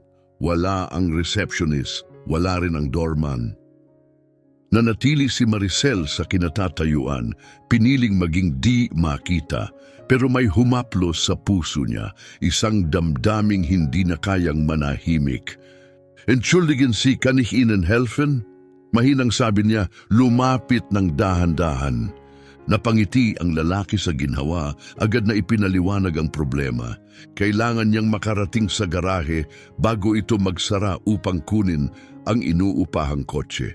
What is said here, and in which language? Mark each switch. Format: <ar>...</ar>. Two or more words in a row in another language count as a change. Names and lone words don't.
<tl>Wala ang receptionist, wala rin ang doorman. Nanatili si Maricel sa kinatatayuan, piniling maging di makita, pero may humaplos sa puso niya, isang damdaming hindi na kayang manahimik.</tl> <de>"Entschuldigen Sie, kann ich Ihnen helfen?"</de> <tl>Mahinang sabi niya, lumapit ng dahan-dahan. Napangiti ang lalaki sa ginhawa, agad na ipinaliwanag ang problema. Kailangan niyang makarating sa garahe bago ito magsara upang kunin ang inuupahang kotse.</tl>